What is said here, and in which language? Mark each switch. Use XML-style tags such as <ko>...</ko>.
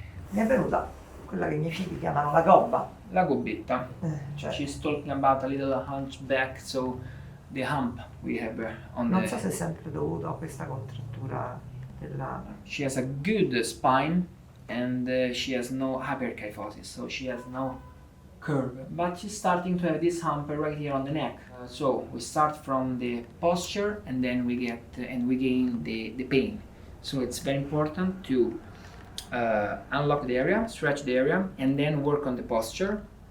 <it>Mi è venuta quella che i miei figli chiamano la gobba. la gobbetta. Cioè,</it> <en>She's talking about a little hunchback, so the hump we have on</en> <it>non</it> <en>the...</en> <it>so se è sempre dovuto a questa contrattura della...</it> <en>She has a good spine and she has no hyperkyphosis, so she has no curve. But she's starting to have this hump right here on the neck. So we start from the posture and then we get and we gain the pain. So it's very important to unlock the area, stretch the area, and then work on the posture.</en>